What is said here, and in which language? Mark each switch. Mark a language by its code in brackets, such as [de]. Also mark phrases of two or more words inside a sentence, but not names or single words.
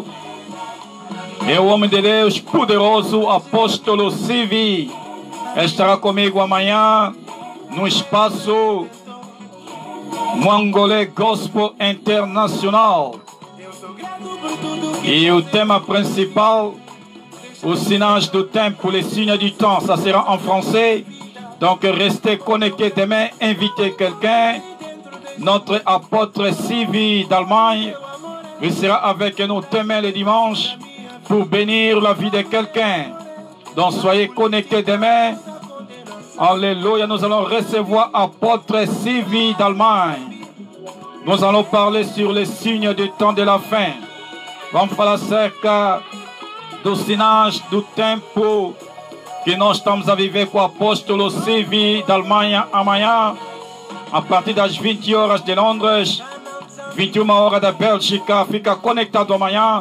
[pt] E o homem de Deus poderoso, apóstolo Sivi, estará comigo amanhã no espaço Mangolé Gospel International. E o tema principal, os sinais do tempo, [fr] les signes du temps, ça sera en français. Donc restez connectés demain, invitez quelqu'un. Notre apôtre Sivi d'Allemagne, il sera avec nous demain le dimanche pour bénir la vie de quelqu'un. Donc soyez connectés demain. Alléluia, nous allons recevoir apôtre Sivi d'Allemagne. Nous allons parler sur les signes du temps de la fin. [pt] Vamos falar acerca dos sinais do tempo que nós estamos a viver com o apóstolo Sivi da Alemanha amanhã, a partir das 20 horas de Londres, 21 horas da Bélgica. Fica conectado amanhã.